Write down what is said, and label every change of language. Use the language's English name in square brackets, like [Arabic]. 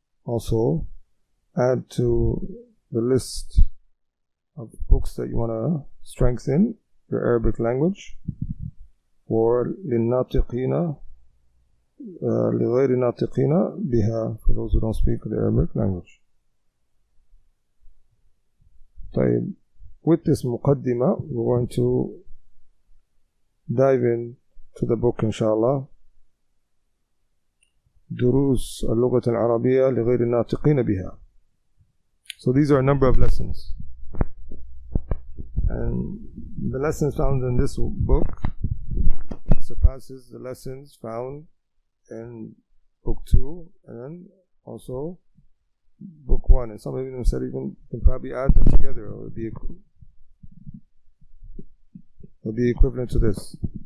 [English] also add to the list of books that you want to strengthen your Arabic language for [Arabic] للناطقين لغير ناطقين بها, [English] for those who don't speak the Arabic language. طيب, with this muqaddimah, we're going to dive in to the book inshallah. [Arabic] دروس اللغة العربية لغير الناطقين بها. [English] So these are a number of lessons, and the lessons found in this book surpasses the lessons found in book 2 and then also book 1, and some of them said even can probably add them together, or it would be equivalent to this.